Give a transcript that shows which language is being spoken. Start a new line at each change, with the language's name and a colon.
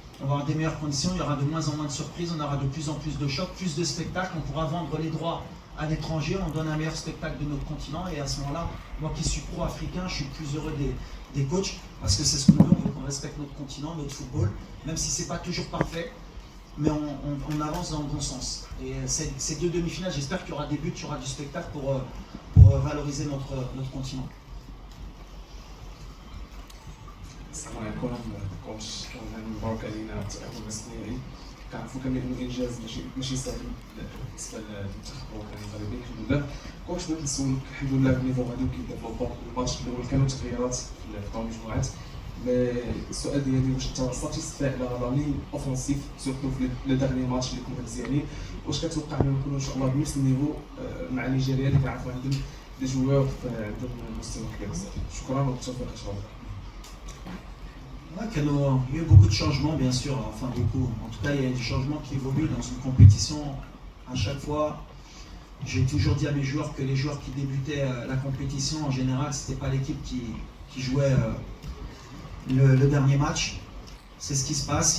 French: On va avoir des meilleures conditions, il y aura de moins en moins de surprises, on aura de plus en plus de chocs, plus de spectacles, on pourra vendre les droits à l'étranger, on donne un meilleur spectacle de notre continent, et à ce moment-là, moi qui suis pro-africain, je suis plus heureux des coachs, parce que c'est ce qu'on veut, on veut qu'on respecte notre continent, notre football, même si c'est pas toujours parfait, mais on avance dans le bon sens. Et ces deux demi-finales, j'espère qu'il y aura des buts, qu'il y aura du spectacle pour valoriser notre continent.
Arabic: السلام عليكم كوتش مبروك علينا التأهل الرسمي كنعرفوا كاملين انه انجاز ماشي سهل بالنسبه للمنتخب الوطني المغربي الحمد لله. كوتش بغيت نسولك الحمد لله النيفو غادي وكيديفلوبا. الماتش الاول كانوا تغييرات في طاو المجموعات، مي السؤال ديالي واش انت ساتيسفاي على
French: لا لين اوفونسيف
Arabic: سورتو في
French: لو دارني ماتش
Arabic: اللي كنا مزيانين، واش كتوقع انه نكونوا ان شاء الله بنفس النيفو مع نيجيريا اللي كنعرفوا عندهم
French: دي جوار
Arabic: عندهم مستوى كبير بزاف؟ شكرا والتوفيق ان شاء الله.
French: Ouais, il y a eu beaucoup de changements, bien sûr, enfin beaucoup. En tout cas, il y a des changements qui évoluent dans une compétition. À chaque fois, j'ai toujours dit à mes joueurs que les joueurs qui débutaient la compétition, en général, ce n'était pas l'équipe qui jouait le dernier match. C'est ce qui se passe.